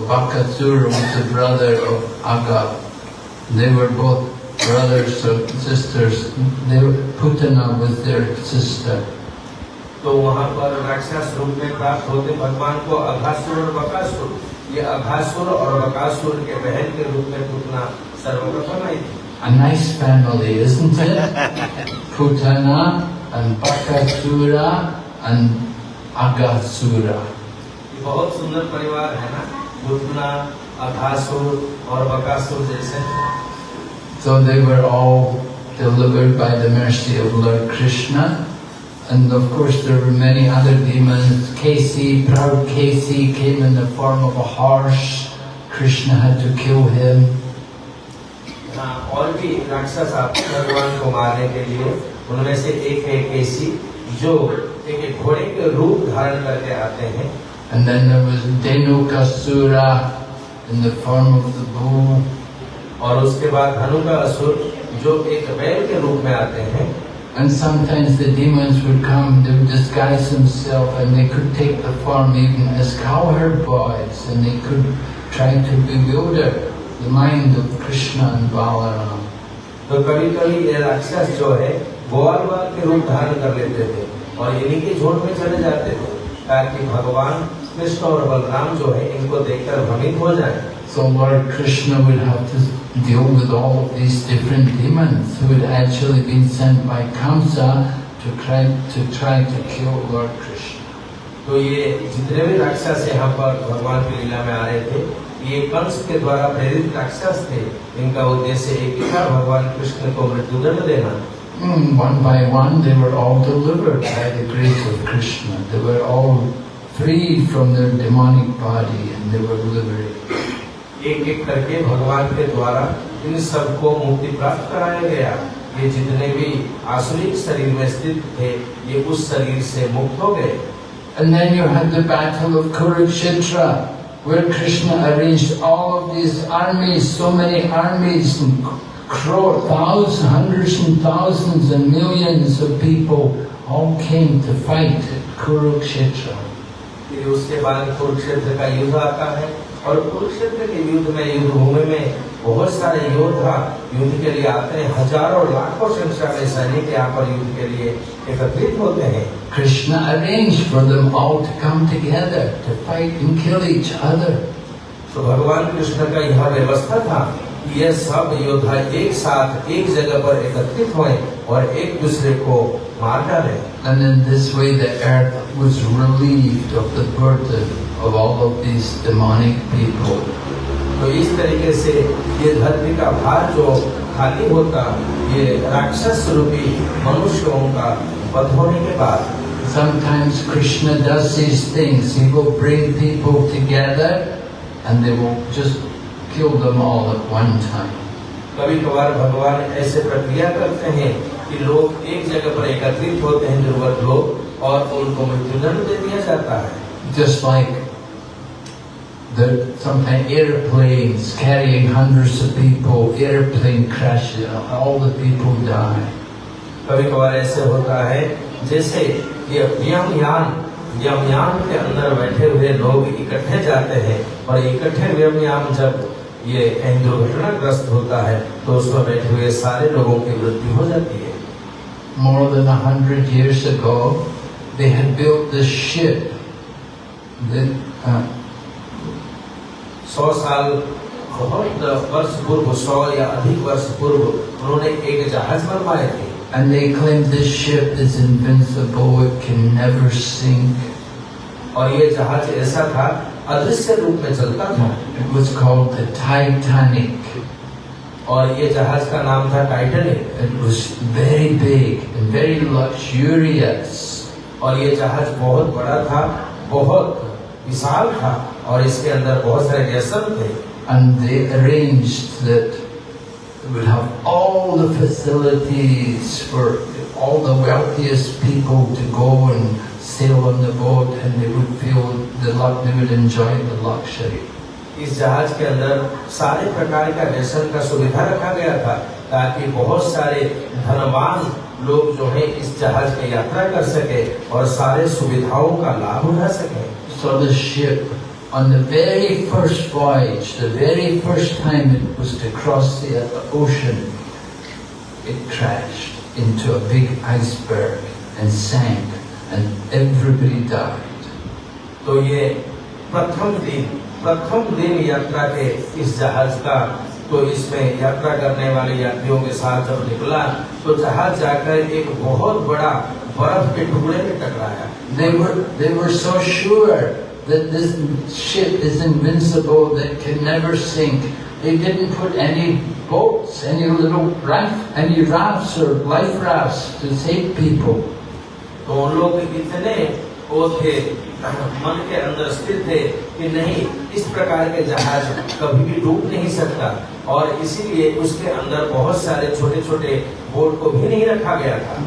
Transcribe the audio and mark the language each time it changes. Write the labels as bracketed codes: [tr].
[en] Bakasura was the brother of Agha. They were both brothers or sisters. Putana was their sister. [hi] तो वहाँ पर राक्षस रूप में प्राप्त होते भगवान को अघासुर और बकासुर। ये अघासुर और बकासुर के बहन के रूप में पुतना सर्वप्रथम आई थी। [en] A nice family, isn't it? Putana and Bakasura and Aghasura. [hi] ये बहुत सुंदर परिवार है ना, पुतना, अघासुर और बकासुर जैसे। [en] So they were all delivered by the mercy of Lord Krishna. And of course there were many other demons. Proud Kesi came in the form of a horse. Krishna had to kill him. [hi] और भी राक्षस आते भगवान को मारने के लिए, उनमें से एक है केसी जो एक घोड़े के रूप धारण करके आते हैं। [en] And then there was Dhenukasura in the form of the bull. [hi] और उसके बाद धनुका असुर जो एक बैल के रूप में आते हैं। [en] And sometimes the demons would come, they would disguise themselves, and they could take the form even as cowherd boys, and they could try to bewilder the mind of Krishna and Balaram. [hi] तो कभी कभी ये राक्षस जो है ग्वाल बाल के रूप धारण कर लेते थे और इन्हीं के झुंड में चले जाते थे ताकि भगवान कृष्ण और बलराम जो है इनको देखकर भ्रमित हो जाए. [en] So Lord Krishna would have to deal with all of these different demons who had actually been sent by Kamsa to try to kill Lord Krishna. [hi] तो ये जितने भी राक्षस यहाँ पर भगवान की लीला में आ रहे थे, ये कंस के द्वारा प्रेरित राक्षस थे. इनका उद्देश्य एक ही था, भगवान कृष्ण को मृत्युदंड देना. [en] One by one they were all delivered by the grace of Krishna. They were all free from their demonic body and they were liberated. [hi] एक एक करके भगवान के द्वारा इन सबको मुक्ति प्राप्त कराया गया. ये जितने भी आसुरिक शरीर में स्थित थे, ये उस शरीर से मुक्त हो गए. [en] And then you had the battle of Kurukshetra, where Krishna arranged all of these armies, so many armies, and thousands, hundreds and thousands and millions of people all came to fight at Kurukshetra. [hi] फिर उसके बाद कुरुक्षेत्र का युद्ध आता है और कुरुक्षेत्र के युद्ध में, युद्ध भूमि में बहुत सारे योद्धा युद्ध के लिए आते हैं. हजारों लाखों संख्या में सैनिक यहाँ पर युद्ध के लिए एकत्रित होते हैं. [en] Krishna arranged for them all to come together to fight and kill each other. [hi] तो भगवान कृष्ण का यह व्यवस्था था कि ये सब योद्धा एक साथ एक जगह पर एकत्रित हुए और एक दूसरे को मार डाले. [en] And in this way the earth was relieved of the burden of all of these demonic people. [hi] तो इस तरीके से ये धरती का भार जो खाली होता, ये राक्षस रूपी मनुष्यों का वध होने के बाद. [en] Sometimes Krishna does these things. He will bring people together and they will just kill them all at one time. [hi] कभी कभार भगवान ऐसे प्रक्रिया करते हैं कि लोग एक जगह पर एकत्रित होते हैं, जरूरत लोग, और उनको मृत्युदंड दे दिया जाता है. [en] Just like sometimes airplanes carrying hundreds of people, airplane crashes, all the people die. [hi] कभी कभार ऐसे होता है जैसे ये व्योमयान के अंदर बैठे हुए लोग इकट्ठे जाते हैं और इकट्ठे व्योमयान जब ये कहीं दुर्घटनाग्रस्त होता है तो उसमें बैठे हुए सारे लोगों की मृत्यु हो जाती है. [en] More than 100 years ago, they had built this ship. [hi] 100 साल, बहुत वर्ष पूर्व, 100 या अधिक वर्ष पूर्व उन्होंने एक जहाज बनवाए थे. [en] And they claimed this ship is invincible, it can never sink. [hi] और ये जहाज ऐसा था, अदृश्य रूप में चलता था. [en] It was called the Titanic. [hi] और ये जहाज का नाम था Titanic. [en] It was very big and very luxurious. [hi] और ये जहाज बहुत बड़ा था, बहुत विशाल था और इसके अंदर बहुत सारे व्यसन थे. [en] And they arranged that they would have all the facilities for all the wealthiest people to go and sail on the boat, and they would they would enjoy the luxury. [hi] इस जहाज के अंदर सारे प्रकार का व्यसन का सुविधा रखा गया था ताकि बहुत सारे धनवान लोग जो है इस जहाज में यात्रा कर सके और सारे सुविधाओं का लाभ उठा सके. [en] So the ship, on the very first voyage, the very first time it was to cross the ocean, it crashed into a big iceberg and sank, and everybody died. [hi] तो ये प्रथम दिन यात्रा के इस जहाज का, तो इसमें यात्रा करने वाले यात्रियों के साथ जब निकला तो जहाज जाकर एक बहुत बड़ा बर्फ के टुकड़े में टकराया. [en] They were so sure that this ship is invincible, that can never sink. They didn't put any boats, any rafts or life rafts to save people. [hi] तो उन लोग इतने वो थे, मन के अंदर स्थिर थे कि नहीं, इस प्रकार के जहाज कभी भी डूब नहीं सकता, और इसीलिए उसके अंदर बहुत सारे छोटे छोटे बोट को भी नहीं रखा गया था.